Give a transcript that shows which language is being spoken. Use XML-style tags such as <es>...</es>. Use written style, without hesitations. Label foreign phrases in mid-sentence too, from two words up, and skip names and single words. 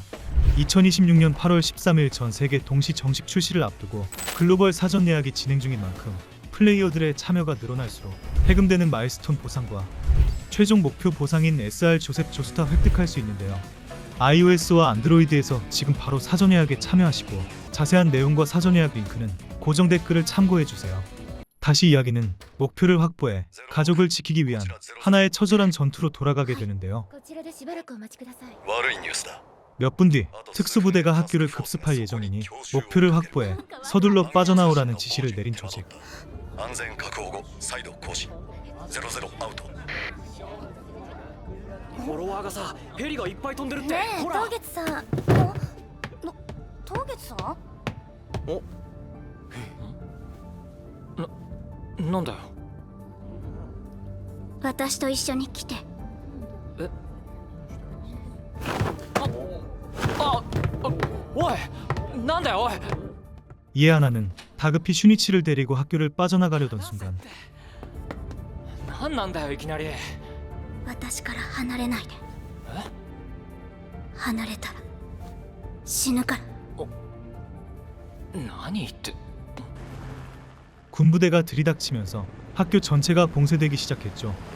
<ko>2026년 8월 13일 전 세계 동시 정식 출시를 앞두고 글로벌 사전 예약이 진행 중인 만큼 플레이어들의 참여가 늘어날수록 해금되는 마일스톤 보상과 최종 목표 보상인 SR 조셉 조스타 획득할 수 있는데요. iOS와 안드로이드에서 지금 바로 사전 예약에 참여하시고 자세한 내용과 사전 예약 링크는 고정 댓글을 참고해주세요. 다시 이야기는 목표를 확보해 가족을 지키기 위한 하나의 처절한 전투로 돌아가게 되는데요.</ko> <ja>こちらでしばらくお待ちください。悪いニュースだ</ja> <ko>몇 분 뒤 특수부대가 학교를 급습할 예정이니 목표를 확보해 서둘러 빠져나오라는 지시를 내린 조직.</ko> <ja>安全確保後再度更新00アウトフォロワーがさヘリがいっぱい飛んでるって。ねえ、ほら当月さん。当月さん？なんだよ。私と一緒に来て。おいなんだよおい。</ja> <ko>이에 하나는 다급히 슈니치를 데리고 학교를 빠져나가려던 순간</ko> <ja>なんなんだよいきなり。私から離れないで。離れたら死ぬから。何言って。</ja> <ko>군부대가 들이닥치면서 학교 전체가 봉쇄되기 시작했죠.</ko>